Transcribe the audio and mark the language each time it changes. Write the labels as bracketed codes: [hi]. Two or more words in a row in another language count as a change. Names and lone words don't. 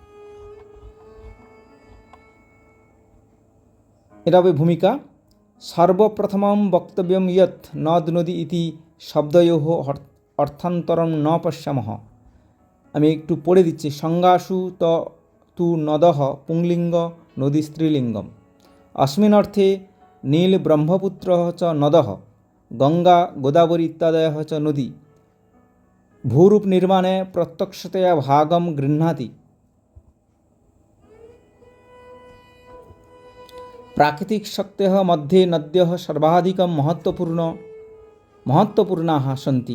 [bn] এটা হবে ভূমিকা। [sa] সর্বপ্রথমম বক্তব্যম ইয়ৎ নদ নদী ইতি শব্দয়োঃ অর্থান্তরম ন পশ্যামঃ। [bn] আমি একটু পড়ে দিচ্ছি। [sa] সংজ্ঞাসু তু নদঃ পুংলিঙ্গ নদী স্ত্রীলিঙ্গম। अस्मिन् अर्थे नील ब्रह्मपुत्र च नदः गंगा गोदावरी इत्यादयः च नदी भूरूप निर्माणे प्रत्यक्षतया भागं गृह्णाति। प्राकृतिक शक्तयः मध्ये नद्यः सर्वाधिकं महत्त्वपूर्णाः सन्ति।